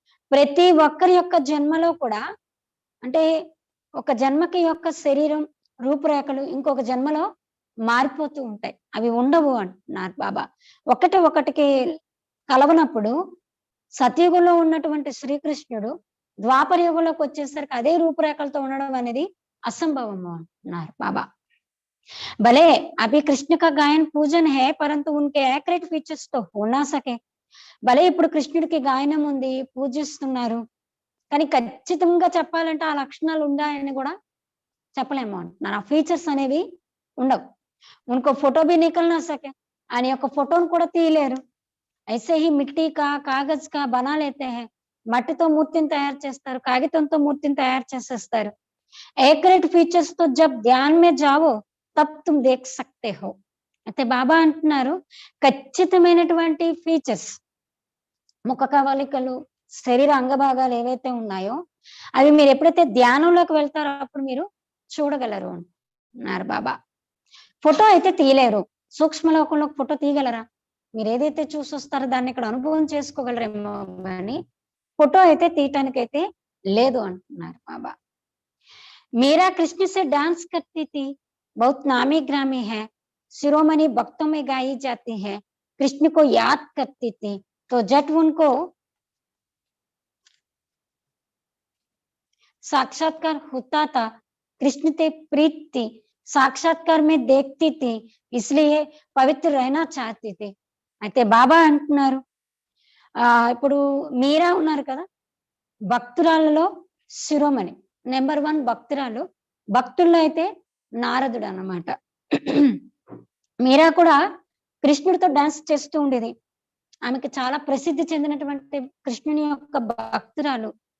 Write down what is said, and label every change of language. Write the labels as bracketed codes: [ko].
[te] ప్రతి ఒక్కరి యొక్క జన్మలో కూడా అంటే ఒక జన్మకి యొక్క శరీరం రూపురేఖలు ఇంకొక జన్మలో మారిపోతూ ఉంటాయి, అవి ఉండవు అంటున్నారు బాబా. ఒకటికి కలవనప్పుడు సతయుగంలో ఉన్నటువంటి శ్రీకృష్ణుడు ద్వాపర యుగంలోకి వచ్చేసరికి అదే రూపురేఖలతో ఉండడం అనేది అసంభవము అంటున్నారు బాబా. [hi] भले अभी कृष्ण का गायन पूजन है परंतु उनके एक्यूरेट फीचर्स तो हो ना सके. [te] భలే ఇప్పుడు కృష్ణుడికి గాయనం ఉంది, పూజిస్తున్నారు, కానీ ఖచ్చితంగా చెప్పాలంటే ఆ లక్షణాలు ఉన్నాయని కూడా చెప్పలేము అంటున్నారు. ఆ ఫీచర్స్ అనేవి ఉండవు. [hi] ఉनको फोटो भी निकल ना सके, [te] ఆయన యొక్క ఫోటోను కూడా తీయలేరు. [hi] ऐसे ही मिट्टी का कागज का बना लेते हैं, [te] మట్టితో మూర్తిని తయారు చేస్తారు, కాగితంతో మూర్తిని తయారు చేసేస్తారు. [hi] एक्यूरेट फीचर्स तो जब ध्यान में जाओ तब तुम देख सकते हो. [te] అయితే బాబా అంటున్నారు ఖచ్చితమైనటువంటి ఫీచర్స్ ముఖ కవళికలు శరీర అంగభాగాలు ఏవైతే ఉన్నాయో అవి మీరు ఎప్పుడైతే ధ్యానంలోకి వెళ్తారో అప్పుడు మీరు చూడగలరు అన్నారు బాబా. ఫోటో అయితే తీయలేరు, సూక్ష్మలోకంలో ఫోటో తీయగలరా? మీరు ఏదైతే చూసి వస్తారో దాన్ని ఇక్కడ అనుభవం చేసుకోగలరేమో కానీ ఫోటో అయితే తీయటానికైతే లేదు అంటున్నారు బాబా. [hi] మీరా కృష్ణ से डांस करती थी, बहुत नामी ग्रामी है, शिरोमणि भक्तों में गाई जाती है, कृष्ण को याद करती थी तो जट उनको साक्षात्कार होता था, कृष्ण ते प्रीत थी, साक्षात्कार में देखती थी, इसलिए पवित्र रहना चाहती थी. [te] అయితే బాబా అంటున్నారు ఇప్పుడు మీరా ఉన్నారు కదా, భక్తురాలలో శిరోమణి నెంబర్ 1 భక్తురాలు, భక్తుల్లో అయితే నారదుడు అన్నమాట. మీరా కూడా కృష్ణుడితో డాన్స్ చేస్తూ ఉండేది. ఆమెకి చాలా ప్రసిద్ధి చెందినటువంటి కృష్ణుని యొక్క భక్తురాలు.